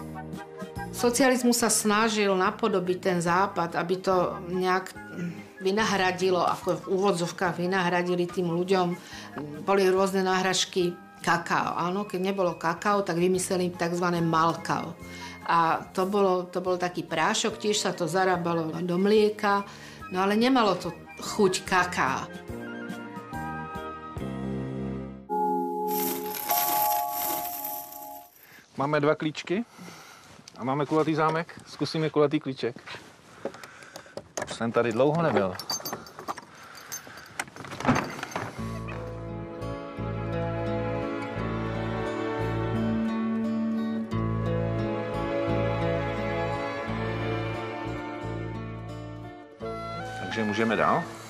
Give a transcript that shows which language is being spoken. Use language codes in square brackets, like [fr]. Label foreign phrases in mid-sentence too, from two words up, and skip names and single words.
[sk] Socializmus sa snažil napodobiť ten západ, aby to nejak vynahradilo, ako v úvodzovkách vynahradili tým ľuďom. Boli rôzne náhražky kakao. Áno, keď nebolo kakao, tak vymysleli tzv. Malkao. A to bol taký prášok, tiež sa to zarábalo do mlieka, no ale nemalo to chuť kaká. [cs] Máme 2 klíčky a máme kulatý zámek. Zkusíme kulatý klíček. Už jsem tady dlouho nebyl. Takže můžeme dál.